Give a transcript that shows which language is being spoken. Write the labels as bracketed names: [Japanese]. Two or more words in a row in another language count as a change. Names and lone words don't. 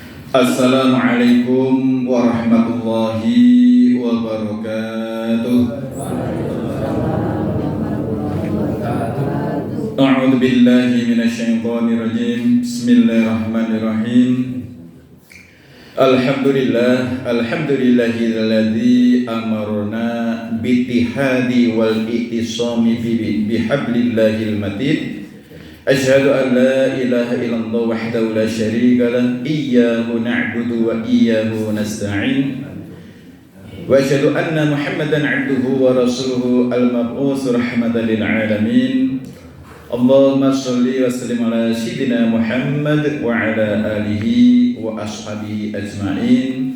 [Arabic] السلام عليكم ورحمة الله وبركاته. أعوذ بالله من الشيطان الرجيم. بسم الله الرحمن الرحيم. الحمد لله الذي أمرنا بالاتحاد والاعتصام بحبل الله المتين. أشهد أن لا إله إلا الله وحده لا شريك له إياه نعبد وإياه نستعين. وأشهد أن محمدا عبده ورسوله المبعوث رحمة للعالمين. اللهم صل وسلم على سيدنا محمد وعلى آله وأصحابه أجمعين.